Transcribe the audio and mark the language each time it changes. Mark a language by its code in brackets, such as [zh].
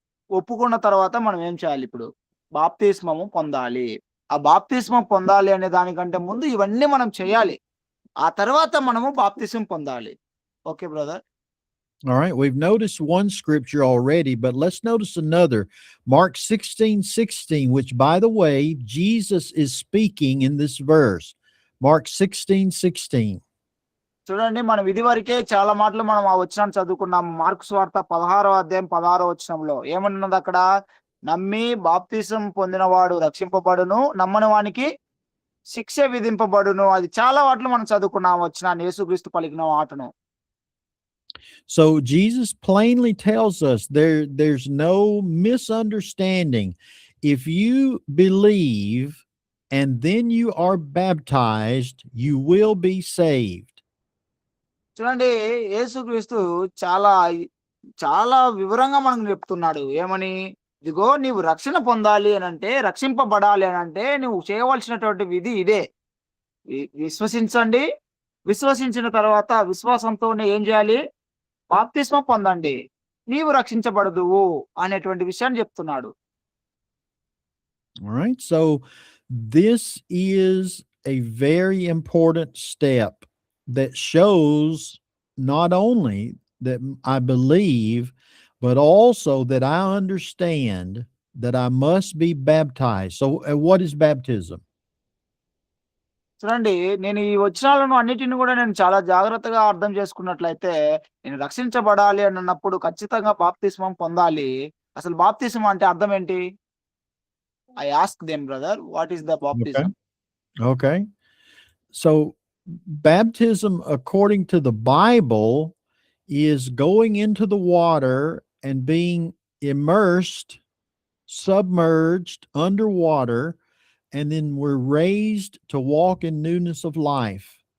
[te] ఒప్పుకున్న తర్వాత మనం ఏం చేయాలి ఇప్పుడు? బాప్తిస్మము పొందాలి. ఆ బాప్తిస్మం పొందాలి అనే దానికంటే ముందు ఇవన్నీ మనం చేయాలి. ఆ తర్వాత మనము బాప్తిసం పొందాలి. [en] Okay brother. All right, we've noticed one scripture already, but let's notice another. Mark 16:16, which, by the way, Jesus is speaking in this verse. Mark 16:16. [te] చూడండి, మనం ఇదివరకే చాలా మాటలు మనం ఆ వచనాన్ని చదువుకున్నాము. మార్కు సువార్త 16వ అధ్యాయం 16వ వచనంలో ఏమన్నది అక్కడ? నమ్మి బాప్తిసం పొందినవాడు రక్షింపబడును, నమ్మని వానికి శిక్ష విధింపబడును. అది చాలా వాటిలో మనం చదువుకున్నాం వచనాన్ని, యేసుక్రీస్తు పలికిన మాటను. [en] So Jesus plainly tells us there's no misunderstanding. If you believe and then you are baptized, you will be saved. [te] చూడండి, యేసుక్రీస్తు చాలా చాలా వివరంగా మనకు చెప్తున్నాడు. ఏమని? ఇదిగో నీవు రక్షణ పొందాలి అనంటే, రక్షింపబడాలి అనంటే నువ్వు చేయవలసినటువంటి విధి ఇదే. విశ్వసించండి. విశ్వసించిన తర్వాత విశ్వాసంతోనే ఏం చేయాలి? బాప్తిస్మం పొందండి. నీవు రక్షించబడదువు అనేటువంటి విషయాన్ని చెప్తున్నాడు. [en] All right. So this is a very important step that shows not only that I believe, but also that I understand that I must be baptized. So what is baptism? [te] చూడండి, నేను ఈ వచనాలను అన్నిటిని కూడా నేను చాలా జాగ్రత్తగా అర్థం చేసుకున్నట్లయితే, నేను రక్షించబడాలి అని అన్నప్పుడు ఖచ్చితంగా బాప్తిస్మం పొందాలి. అసలు బాప్తిస్మం అంటే అర్థం ఏంటి? [en] I asked them, brother, what is the Okay. baptism? Okay. So baptism, according to the Bible, is going into the water and being immersed, submerged underwater, and then we're raised to walk in newness of life.